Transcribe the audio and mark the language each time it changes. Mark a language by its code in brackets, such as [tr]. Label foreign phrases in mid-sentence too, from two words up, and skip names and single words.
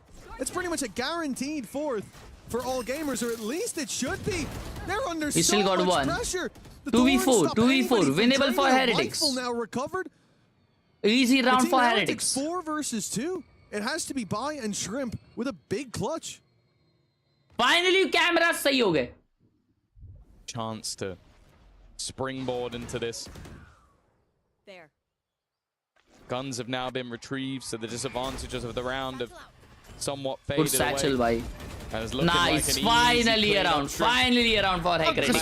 [en] It's pretty much a guaranteed fourth for all gamers, or at least it should be. They're under He so still got much one. pressure. 2v4, 2v4, winnable for Heretics. Now recovered. Easy round Team for Heretics. Heretics. 4 versus 2. It has to be Bai and Shrimp with a big clutch. Finally, cameras [hi] सही हो गए. [en] Chance to springboard into this. There. Guns have now been retrieved, so the disadvantages of the round have somewhat Good faded satchel away. भाई. Nice, Nice, finally a round, finally a round for Heretics.